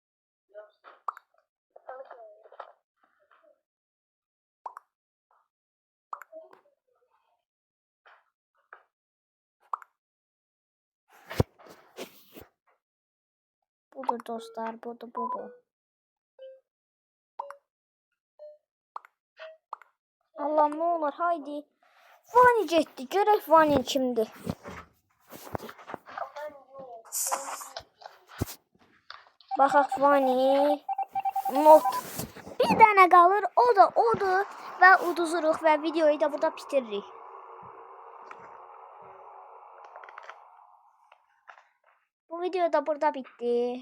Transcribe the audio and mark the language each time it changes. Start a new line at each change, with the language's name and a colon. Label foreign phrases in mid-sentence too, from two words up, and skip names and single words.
Azerbaijani: Budur dostlar, budur.
Turkish: Allah'ım ne olur haydi.
Azerbaijani: Vani getdi. Görək Vani kimdir. Baxaq Vani. Not. Bir dənə qalır. O da odur. Və uduzuruq və videoyu da burada bitiririk.
Turkish: Bu video da burada bitti.